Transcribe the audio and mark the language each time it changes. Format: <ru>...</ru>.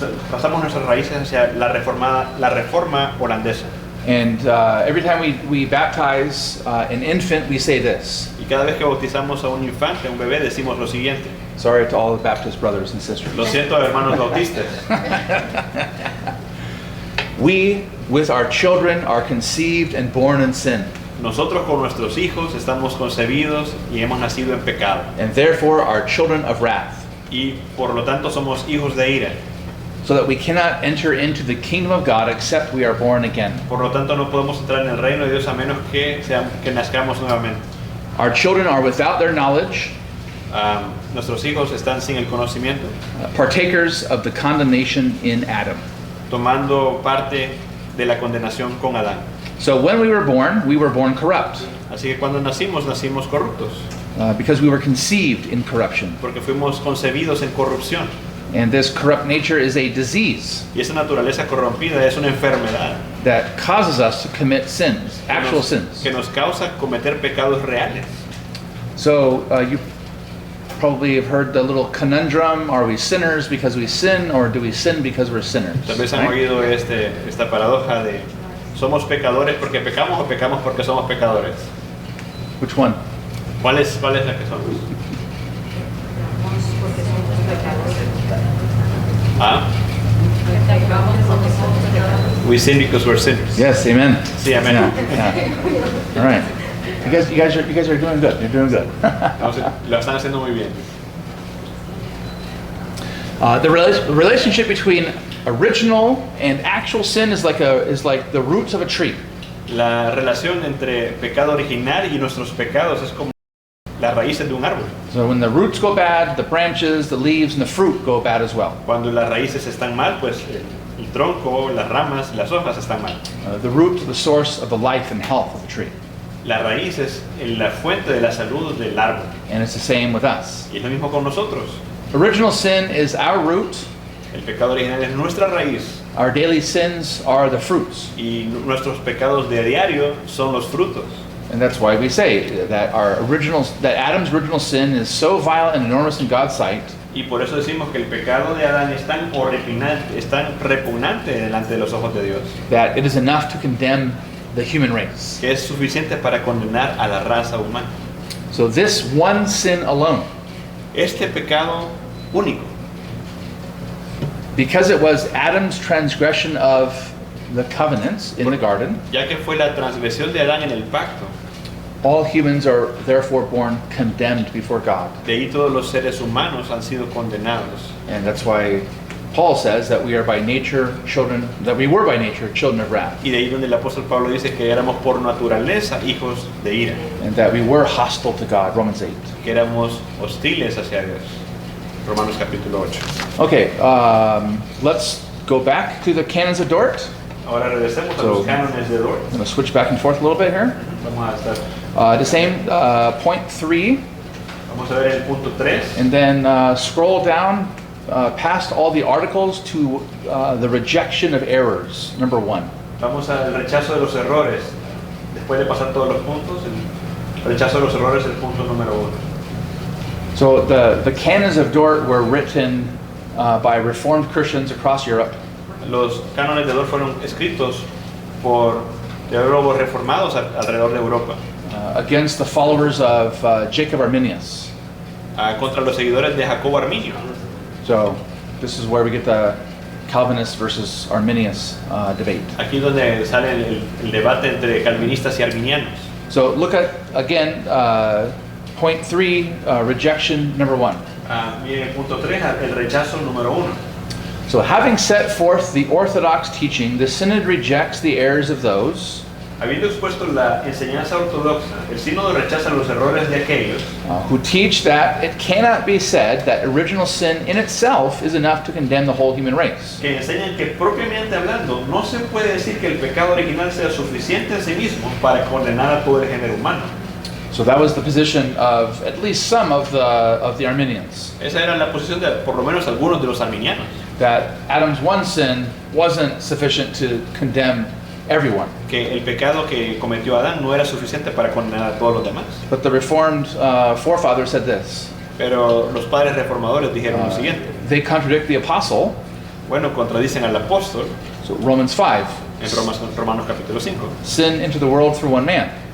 <es>pasamos nuestras raíces hacia la reforma holandesa.</es> <en>And every time we baptize an infant, we say this.</en> <es>Y cada vez que bautizamos a un infante, a un bebé, decimos lo siguiente.</es> <en>Sorry to all the Baptist brothers and sisters.</en> <es>Lo siento, hermanos bautistas.</es> <en>We, with our children, are conceived and born in sin,</en> <es>Nosotros con nuestros hijos estamos concebidos y hemos nacido en pecado.</es> <en>and therefore are children of wrath,</en> <es>Y por lo tanto somos hijos de ira.</es> <en>so that we cannot enter into the kingdom of God except we are born again.</en> <es>Por lo tanto no podemos entrar en el reino de Dios a menos que nazcamos nuevamente.</es> <en>Our children are without their knowledge,</en> <es>Nuestros hijos están sin el conocimiento,</es> <en>partakers of the condemnation in Adam.</en> <es>tomando parte de la condenación con Adán.</es> <en>So when we were born corrupt,</en> <es>Así que cuando nacimos corruptos,</es> <en>because we were conceived in corruption.</en> <es>porque fuimos concebidos en corrupción.</es> <en>And this corrupt nature is a disease</en> <es>Y esa naturaleza corrompida es una enfermedad</es> <en>that causes us to commit sins, actual sins.</en> <es>que nos causa cometer pecados reales.</es> <en>So you probably have heard the little conundrum: are we sinners because we sin, or do we sin because we're sinners?</en> <es>Tal vez han</es> <en>Right?</en> <es>oído esta paradoja de somos pecadores porque pecamos o pecamos porque somos pecadores.</es> <en>Which one?</en> <es>¿Cuál es la que somos? Porque somos pecadores.</es> <en>We sin because we're sinners. Yes, amen.</en> <es>Sí, amén.</es> <en>Yeah, yeah. All right. You guys are doing good. You're doing good.</en> <es>Entonces, lo están haciendo muy bien.</es> <en>The relationship between original and actual sin is like the roots of a tree.</en> <es>La relación entre pecado original y nuestros pecados es como las raíces de un árbol.</es> <en>So when the roots go bad, the branches, the leaves, and the fruit go bad as well.</en> <es>Cuando las raíces están mal, pues el tronco, las ramas, las hojas están mal.</es> <en>The root is the source of the life and health of the tree.</en> <es>La raíz es la fuente de la salud del árbol.</es> <en>And it's the same with us.</en> <es>Y es lo mismo con nosotros.</es> <en>Original sin is our root.</en> <es>El pecado original es nuestra raíz.</es> <en>Our daily sins are the fruits.</en> <es>Y nuestros pecados de diario son los frutos.</es> <en>And that's why we say that that Adam's original sin is so violent and enormous in God's sight</en> <es>Y por eso decimos que el pecado de Adán es tan horripilante, es tan repugnante delante de los ojos de Dios,</es> <en>that it is enough to condemn the human race.</en> <es>que es suficiente para condenar a la raza humana.</es> <en>So this one sin alone,</en> <es>Este pecado único,</es> <en>because it was Adam's transgression of the covenants in the garden,</en> <es>ya que fue la transgresión de Adán en el pacto,</es> <en>all humans are therefore born condemned before God.</en> <es>de ahí todos los seres humanos han sido condenados.</es> <en>And that's why Paul says that we were by nature children of wrath,</en> <es>Y de ahí donde el apóstol Pablo dice que éramos por naturaleza hijos de ira,</es> <en>and that we were hostile to God, Romans 8.</en> <es>que éramos hostiles hacia Dios. Romanos capítulo 8.</es> <en>Okay, let's go back to the canons of Dort.</en> <es>Ahora regresemos a</es> <en>So-</en> <es>los cánones de Dort.</es> <en>I'm going to switch back and forth a little bit here.</en> <es>Vamos a estar,</es> <en>The same point 3,</en> <es>vamos a ver el punto 3.</es> <en>and then scroll down past all the articles to the rejection of errors, number 1.</en> <es>Vamos al rechazo de los errores. Después de pasar todos los puntos, el rechazo de los errores es el punto número 1.</es> <en>So the canons of Dort were written by Reformed Christians across Europe.</en> <es>Los cánones de Dort fueron escritos por teólogos reformados alrededor de Europa</es> <en>Against the followers of Jacob Arminius.</en> <es>Contra los seguidores de Jacobo Arminio.</es> <en>So this is where we get the Calvinist versus Arminius debate.</en> <es>Aquí es donde sale el debate entre calvinistas y arminianos.</es> <en>So look at, again, point 3, rejection number 1.</en> <es>Miren el punto 3, el rechazo número 1.</es> <en>So having set forth the orthodox teaching, the synod rejects the errors of those</en> <es>Habiendo expuesto la enseñanza ortodoxa, el sínodo rechaza los errores de aquellos</es> <en>who teach that it cannot be said that original sin in itself is enough to condemn the whole human race.</en> <es>que enseñan que propiamente hablando no se puede decir que el pecado original sea suficiente en sí mismo para condenar a todo el género humano.</es> <en>So that was the position of at least some of the Arminians,</en> <es>Esa era la posición de por lo menos algunos de los arminianos,</es> <en>that Adam's one sin wasn't sufficient to condemn everyone.</en> <es>que el pecado que cometió Adán no era suficiente para condenar a todos los demás.</es> <en>But the Reformed forefathers said this.</en> <es>Pero los padres reformadores dijeron lo siguiente.</es> <en>They contradict the apostle,</en> <es>Bueno, contradicen al apóstol</es> <en>so Romans 5.</en> <es>en Romanos capítulo 5.</es> <en>Sin into the world through one man,</en>